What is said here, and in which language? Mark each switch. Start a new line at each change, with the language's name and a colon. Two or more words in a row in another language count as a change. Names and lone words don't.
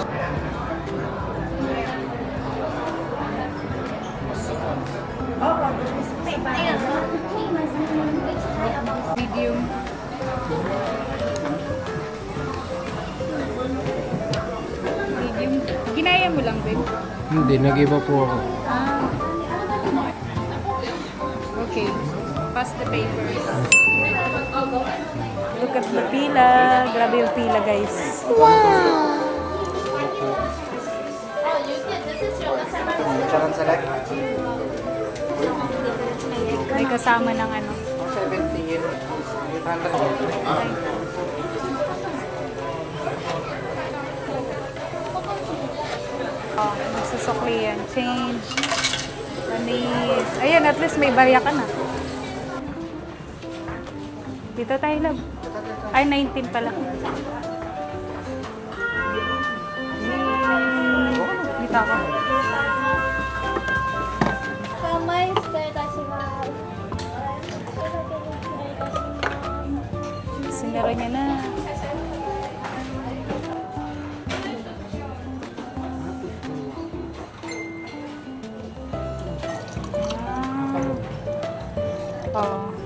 Filipino: Medium. Medium. Ginaya mo lang, babe. Hindi, nag-iba po ako. Ah. Okay.
English: Pass the papers. Look at the pila.
Filipino: Grabe yung pila, guys. Charon select. May kasama ng ano. 70 yun. 800. Oh, magsusukli yan. Change. Manis. Ayan, at least may barya ka na. Dito tayo, love. Ay, 19 pala. Dito ako.
Japanese: 甘い失礼いたします。
Filipino: Sinara niya na. Oh.